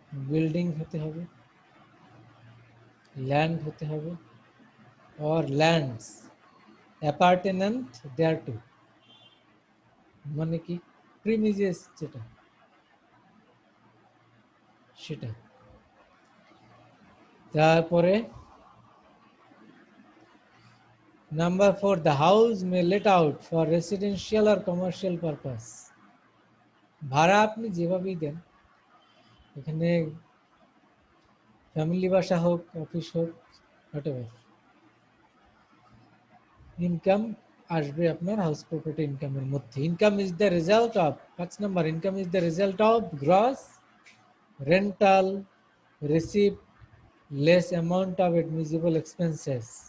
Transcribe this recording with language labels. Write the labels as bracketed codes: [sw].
[bn] Building হতে হবে, land হতে হবে, [en] or lands appartenant thereto, [bn] মানে কি প্রিমিজেস যেটা সেটা। [en] তারপরে number 4, the house may let out for residential or commercial purpose. [bn] ভাড়া আপনি যেভাবেই দেন, এখানে ফ্যামিলি বাসা হোক, অফিস হোক, হোয়াটএভার, ইনকাম আসবে আপনার হাউস প্রপার্টি ইনকামের মধ্যে। [en] Income is the result of, 5 number, income is the result of gross rental receipt less amount of admissible expenses.